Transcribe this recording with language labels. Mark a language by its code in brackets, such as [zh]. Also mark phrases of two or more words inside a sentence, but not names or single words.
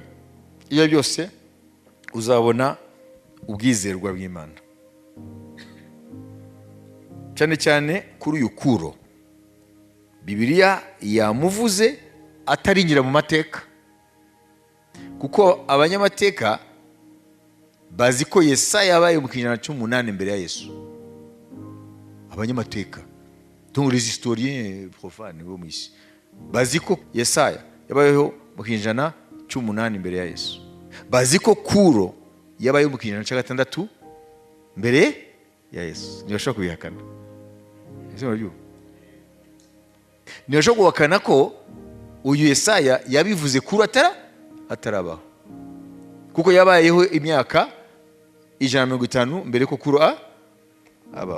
[rw] Iyo byose uzabona ubwizerwa bw'Imana, cyane cyane kuri uyu Kuro. Bibiliya yamuvuze atarinjira mu mateka, kuko abanyamateka bazi ko Yesaya yabaye mu kinyejana cy'umunani mbere ya Yesu. Abanyamateka, [fr] donc les historiens profanes [rw] bo mu isi, bazi ko Yesaya yabayeho mu kinyejana cy'umunani mbere ya Yesu. Bazi ko Kuro yabayeho mu kinyejana cya gatandatu mbere ya Yesu. Ntibashobora kubihakana. Ntibashobora guhakana ko uyu Yesaya yabivuze Kuro atarabaho, kuko yabayeho imyaka 150 mbere ko Kuro abaho.